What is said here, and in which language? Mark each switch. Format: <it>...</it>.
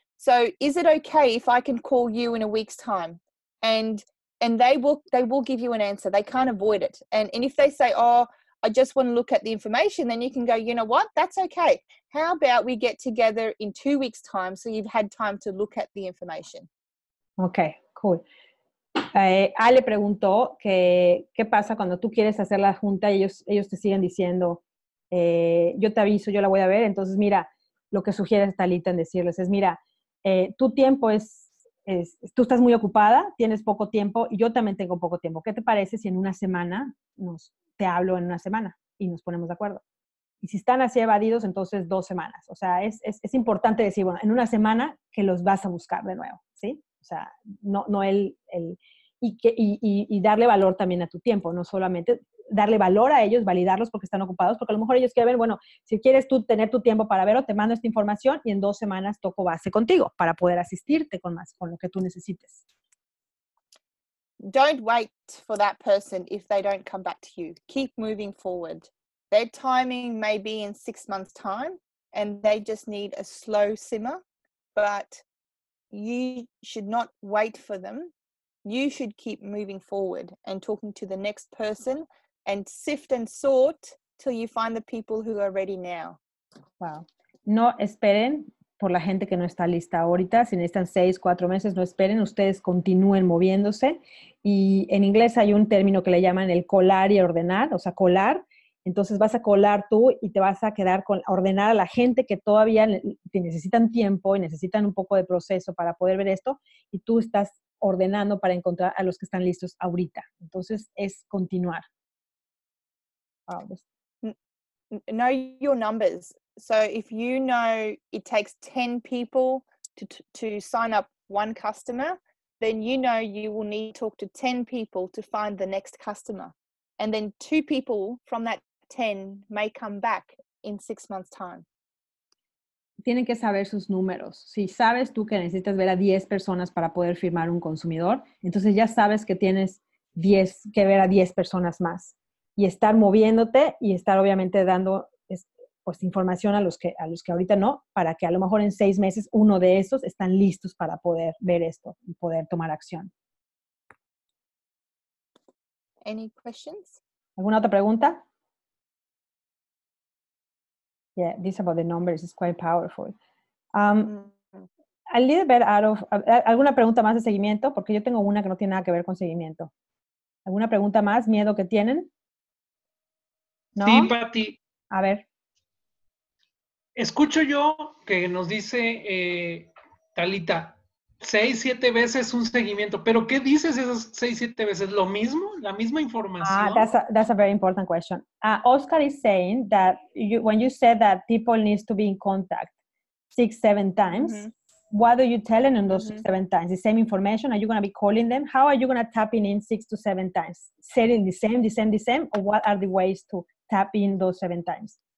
<en>So is it okay if I can call you in a week's time? And they will give you an answer. They can't avoid it. And if they say, oh, I just want to look at the information, then you can go, you know what, that's okay. How about we get together in 2 weeks' time so you've had time to look at the information? Okay, cool.</en> <es>Ale preguntó que qué pasa cuando tú quieres hacer la junta y ellos te siguen diciendo, yo te aviso, yo la voy a ver. Entonces, mira, lo que sugiere Talita en decirles es, mira, tu tiempo tú estás muy ocupada, tienes poco tiempo y yo también tengo poco tiempo. ¿Qué te parece si en una semana te hablo en una semana y nos ponemos de acuerdo? Y si están así evadidos, entonces 2 semanas. O sea, es importante decir, bueno, en una semana que los vas a buscar de nuevo, ¿sí? O sea, no y darle valor también a tu tiempo, no solamente darle valor a ellos, validarlos porque están ocupados, porque a lo mejor ellos quieren ver, bueno, si quieres tú tener tu tiempo para verlo, te mando esta información y en 2 semanas toco base contigo para poder asistirte con lo que tú necesites.</es> <en>Don't wait for that person if they don't come back to you. Keep moving forward. Their timing may be in 6 months' time and they just need a slow simmer, but you should not wait for them. You should keep moving forward and talking to the next person and sift and sort till you find the people who are ready now. Wow.</en> <es>No esperen por la gente que no está lista ahorita. Si necesitan 6, 4 meses, no esperen. Ustedes continúen moviéndose. Y en inglés hay un término que le llaman el colar y ordenar, o sea, colar. Entonces vas a colar tú y te vas a quedar con ordenar a la gente que todavía necesitan tiempo y necesitan un poco de proceso para poder ver esto. Y tú estás ordenando para encontrar a los que están listos ahorita. Entonces es continuar.</es> <en>Know your numbers. So if you know it takes 10 people to sign up one customer, then you know you will need to talk to 10 people to find the next customer. And then 2 people from that 10 may come back in 6 months' time.</en> <es>Tienen que saber sus números. Si sabes tú que necesitas ver a 10 personas para poder firmar un consumidor, entonces ya sabes que tienes que ver a 10 personas más. Y estar moviéndote y estar obviamente dando pues, información a los que ahorita no, para que a lo mejor en 6 meses uno de esos están listos para poder ver esto y poder tomar acción.</es> <en>Any questions?</en> <es>¿Alguna otra pregunta?</es> <en>Yeah, this about the numbers is quite powerful. A little bit</en> <es>¿alguna pregunta más de seguimiento? Porque yo tengo una que no tiene nada que ver con seguimiento. ¿Alguna pregunta más? ¿Miedo que tienen? ¿No? Sí, Pati. A ver. Escucho yo que nos dice Talita, 6, 7 veces un seguimiento. ¿Pero qué dices esas 6, 7 veces? ¿Lo mismo? ¿La misma información?</es> <en>That's a very important question. Oscar is saying that when you said that people need to be in contact 6, 7 times, what do you tell them in those 6, 7 times? The same information? Are you going to be calling them? How are you going to tap in 6 to 7 times? Saying the same, or what are the ways to tap in those 7 times?</en>